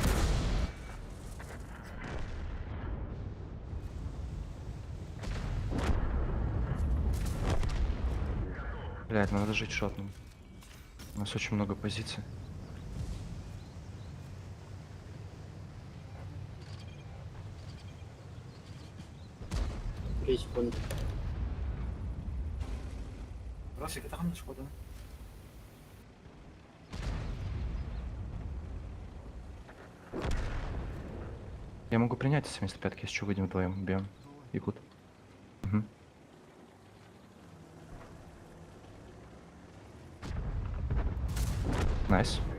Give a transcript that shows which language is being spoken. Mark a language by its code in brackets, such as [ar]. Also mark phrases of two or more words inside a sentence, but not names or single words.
[ru] Блядь, надо жить шотным. У нас очень много позиций. Три секунды. Росик, [id] kita kan squad. [ru] Я могу принять 75-ки, если что, выйдем вдвоем, бьем. Якут. Угу. Найс.